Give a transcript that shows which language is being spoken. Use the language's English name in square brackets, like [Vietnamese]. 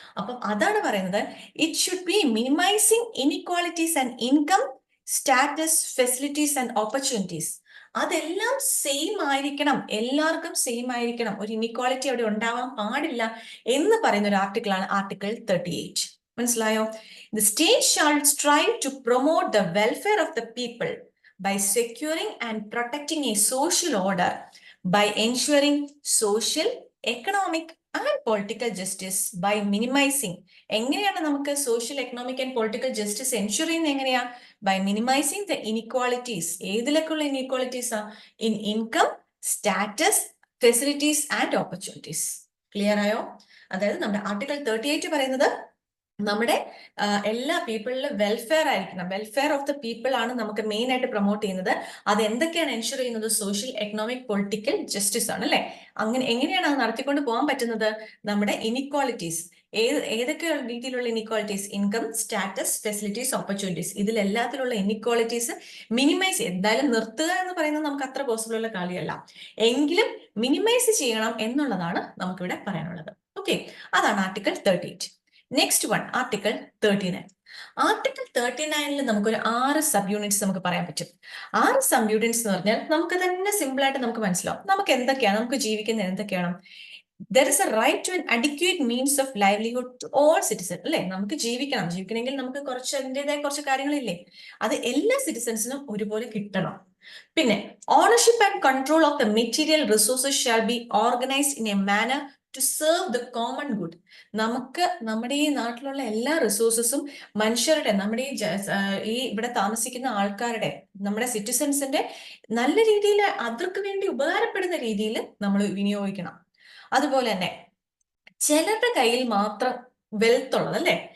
[Malayalam] അപ്പം അതാണ് പറയുന്നത്, [English] It should be minimizing inequalities and income, status, facilities and opportunities. [Malayalam] അതെല്ലാം സെയിം ആയിരിക്കണം, എല്ലാവർക്കും സെയിം ആയിരിക്കണം, ഒരു ഇനിക്വാളിറ്റി അവിടെ ഉണ്ടാവാൻ പാടില്ല എന്ന് പറയുന്ന ഒരു ആർട്ടിക്കിളാണ് ആർട്ടിക്കിൾ 38. മനസ്സിലായോ? [English] The state shall strive to promote the welfare of the people by securing and protecting a social order, by ensuring social, economic and political justice, by minimizing. [Malayalam] എങ്ങനെയാണ് നമുക്ക് [English] social, economic and political justice [Malayalam] ensure ചെയ്യുന്നത്? എങ്ങനെയാ? [English] By minimizing the inequalities. [Malayalam] ഏതിലൊക്കെയുള്ള ഇനിക്വാളിറ്റീസാ? [English] In income, status, facilities and opportunities. [Malayalam] Clear ആയോ? അതായത് നമ്മുടെ article 38 പറയുന്നത് നമ്മുടെ എല്ലാ പീപ്പിളിലും വെൽഫെയർ ആയിരിക്കണം. [English] welfare of the people [Malayalam] ആണ് നമുക്ക് മെയിൻ ആയിട്ട് പ്രൊമോട്ട് ചെയ്യുന്നത്. അത് എന്തൊക്കെയാണ് എൻഷുർ ചെയ്യുന്നത്? സോഷ്യൽ, എക്കണോമിക്, പൊളിറ്റിക്കൽ ജസ്റ്റിസ് ആണ്, അല്ലെ? അങ്ങനെ എങ്ങനെയാണ് അത് നടത്തിക്കൊണ്ട് പോകാൻ പറ്റുന്നത്? നമ്മുടെ ഇനിക്വാളിറ്റീസ്, ഏതൊക്കെ രീതിയിലുള്ള inequalities? Income, status, facilities, opportunities. ഇതിലെല്ലാത്തിലുള്ള inequalities minimise, എന്തായാലും നിർത്തുക എന്ന് പറയുന്നത് നമുക്ക് അത്ര പോസിബിൾ ഉള്ള കാര്യമല്ല, എങ്കിലും മിനിമൈസ് ചെയ്യണം എന്നുള്ളതാണ് നമുക്കിവിടെ പറയാനുള്ളത്. ഓക്കെ, അതാണ് article 38. [English] next one, [Malayalam] article 39. Article 39 നമുക്കൊരു 6 സബ് യൂണിറ്റ്സ് നമുക്ക് പറയാൻ പറ്റും. 6 സബ് യൂണിറ്റ്സ് എന്ന് പറഞ്ഞാൽ നമുക്ക് തന്നെ സിമ്പിൾ ആയിട്ട് നമുക്ക് മനസ്സിലാവും നമുക്ക് എന്തൊക്കെയാണ്, നമുക്ക് ജീവിക്കുന്നത് എന്തൊക്കെയാണ്. [English] There is a right to an adequate means of livelihood to all citizens. [Malayalam] അല്ലെ? നമുക്ക് ജീവിക്കണമെങ്കിൽ നമുക്ക് അതിൻ്റെതായ കുറച്ച് കാര്യങ്ങളില്ലേ, അത് എല്ലാ സിറ്റിസൺസിനും ഒരുപോലെ കിട്ടണം. [English] പിന്നെ ownership and control of the material resources shall be organised in a manner to serve the common good. [Malayalam] നമുക്ക് നമ്മുടെ ഈ നാട്ടിലുള്ള എല്ലാ റിസോഴ്സസും മനുഷ്യരുടെ, നമ്മുടെ ഈ ഇവിടെ താമസിക്കുന്ന ആൾക്കാരുടെ, നമ്മുടെ സിറ്റിസൺസിന്റെ നല്ല രീതിയിൽ അവർക്ക് വേണ്ടി ഉപകാരപ്പെടുന്ന രീതിയിൽ നമ്മൾ വിനിയോഗിക്കണം. അതുപോലെ തന്നെ ചിലരുടെ കയ്യിൽ മാത്രം വെൽത്ത് ഉള്ളത്, അല്ലെ?